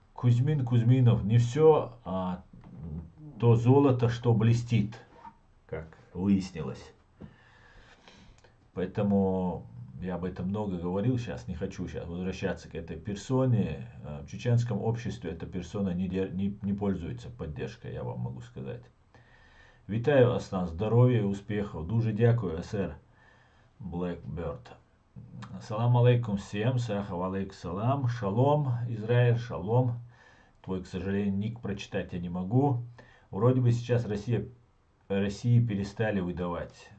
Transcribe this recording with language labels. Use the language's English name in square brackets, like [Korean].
[Russian] Кузьмин Кузьминов. Не все то золото, что блестит, как выяснилось. Поэтому я об этом много говорил, сейчас не хочу возвращаться к этой персоне. В чеченском обществе эта персона не пользуется поддержкой, я вам могу сказать. [Ukrainian] Вітаю вас, здоров'я і успіхів. Дуже дякую, [Russian] сэр Blackbird. Салам алейкум всем, сахав алейк салам, шалом, Израиль, шалом. Твой, к сожалению, ник прочитать я не могу. Вроде бы сейчас России перестали выдавать.